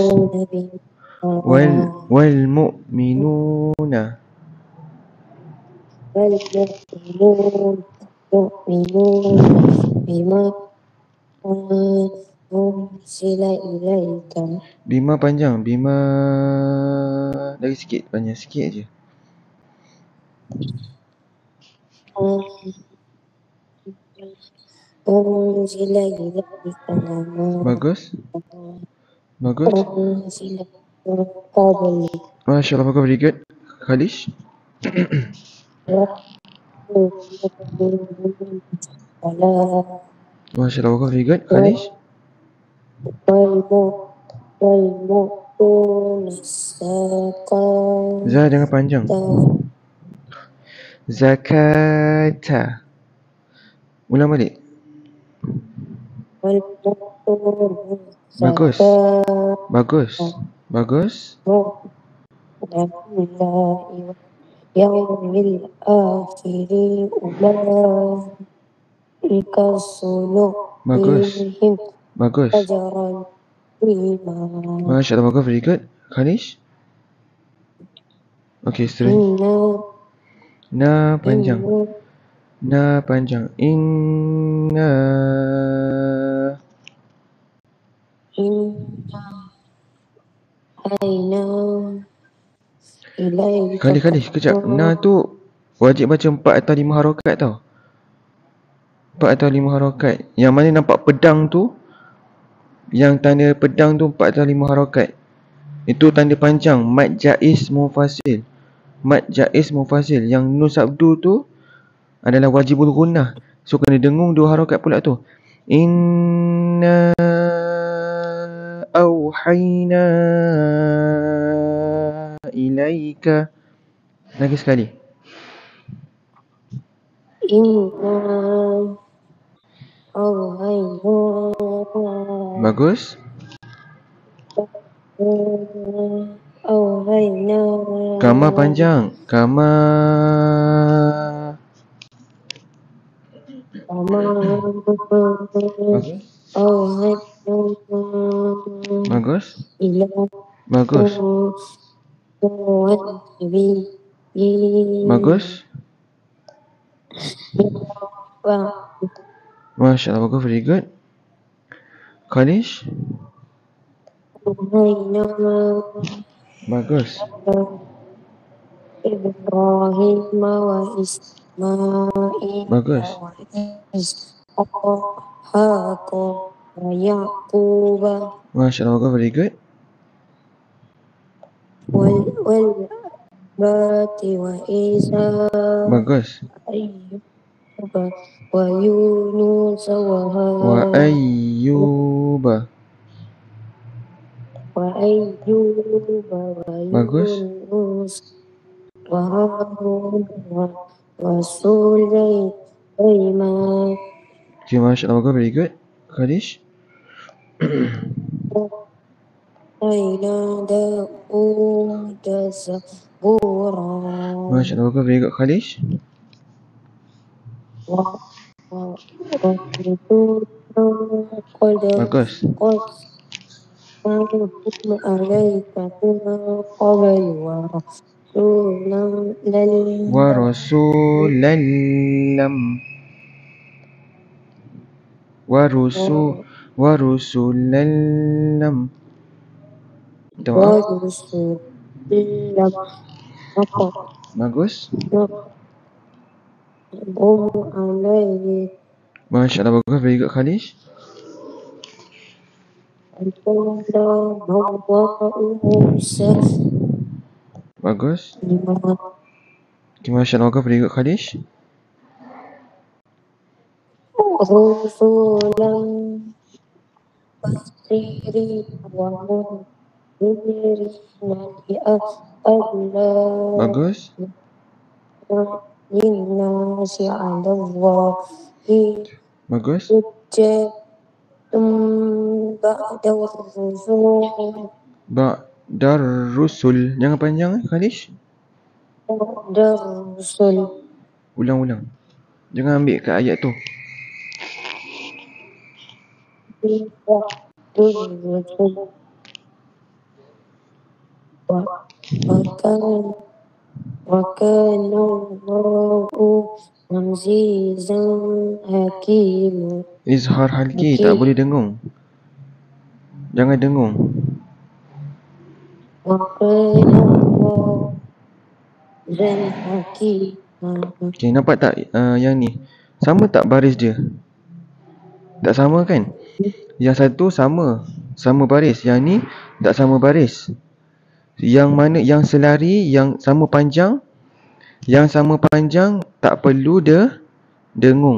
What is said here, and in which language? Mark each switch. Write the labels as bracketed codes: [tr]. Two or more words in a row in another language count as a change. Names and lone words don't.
[ar] يؤمنون به والمؤمنون. والمؤمنون يؤمنون بما أنزل إليك. [ms] Bima panjang. Bima lagi sikit, panjang sikit je. [ar] أنزل إليك [ms] Bagus. Bagus. [ar] أنزل من قبلك ما شاء الله, [ms] bagus, [en] very good. [ms] Khalish. [ar] ما شاء الله, [ms] bagus, very good. Khalish. Za jangan panjang. Zakata. Ulang balik. Bagus. Bagus. Bagus. [ar] يوم الآخر أولئك [ms] Bagus. [ar] سنؤتيهم [ms] Bagus. [ar] أجرا عظيما. ما شاء الله, [ms] bagus, [en] very good. [ms] Khalish. Okay, seterusnya. Na panjang. Na panjang. Inna. Kali sekejap. Na tu wajib baca 4 atau 5 harakat tau. 4 atau 5 harakat. Yang mana nampak pedang tu, yang tanda pedang tu 4 atau 5 harakat. Itu tanda panjang. [ar] مد جائز منفصل. مد جائز منفصل. [ms] Yang nun sabdu tu adalah [ar] واجب الغنة. [ms] So kena dengung 2 harakat pula tu. [ar] إنا أوحينا إليك. [ms] Lagi sekali. Bagus. Kama panjang. Kama. Bagus. Bagus. Bagus. [ar] ما شاء الله, [ms] bagus, [en] very good. [ms] Khalish. Bagus. [ar] إبراهيم وإسماعيل [ms] Bagus. [ar] وإسحاق ويعقوب ما شاء الله, [ms] bagus, [en] very good. [ar] والأسباط وعيسى [ms] Bagus. [ar] أيوب ويونس وأيوب. [ms] Bagus. [ar] يونس وهارون وسليمان. [ms] Okay, [ar] ما شاء الله, [ms] bagus, [en] very good. [ms] Khalish. [ar] آتينا داود زبورا. ما شاء الله, [ms] bagus, [en] very good. [ms] Khalish. Bagus. [ar] ورسولا لم. ورسلا لم. [ms] Bagus. [ar] ما شاء الله, [ms] bagus, very good. Khalish. Bagus. Okay, [ar] ما شاء الله, [ms] bagus, [en] very good. Khalish. [ar] رسلا مبشرين ومنذرين لئلا [ms] Bagus. [ar] للناس على الله [ms] Bagus. [ar] حجة بعد الرسل بعد الرسل. [ms] Jangan panjang Khalish. [ar] بعد الرسل [ms] Ulang-ulang. Jangan ambil kat ayat tu. [ar] بعد الرسل وكان الله عزيزا حكيما. إظهار حلقي. [ms] Tak boleh dengung. Jangan dengung. [ar] وكان الله عزيزا حكيما. [ms] Okay, nampak tak yang ni? Sama tak baris dia? Tak sama kan? Yang satu sama. Sama baris. Yang ni tak sama baris. Yang mana yang selari, yang sama panjang. Yang sama panjang tak perlu dengung.